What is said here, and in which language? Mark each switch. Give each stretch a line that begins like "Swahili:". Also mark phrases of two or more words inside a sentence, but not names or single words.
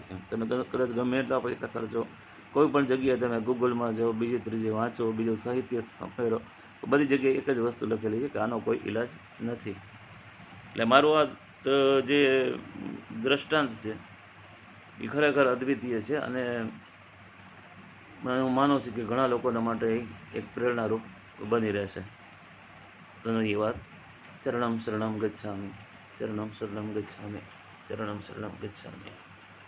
Gujarati: તમે કદાચ ગમે એટલા પૈસા ખર્ચો, કોઈ પણ જગ્યાએ તમે ગૂગલમાં જાઓ, બીજી ત્રીજી વાંચો, બીજું સાહિત્ય મેળવો, બધી જગ્યાએ એક જ વસ્તુ લખેલી છે કે આનો કોઈ ઈલાજ નથી. એટલે મારું આ જે દ્રષ્ટાંત છે એ ખરેખર અદ્વિતીય છે અને હું માનું છું કે ઘણા લોકોના માટે એક પ્રેરણારૂપ બની રહેશે. ધન્યવાદ.
Sanskrit: चरणम शरणम गच्छामि चरणम शरणम गच्छामि चरणम शरणम गच्छामि, ચરણમ શરણમ ગચ્છામિ.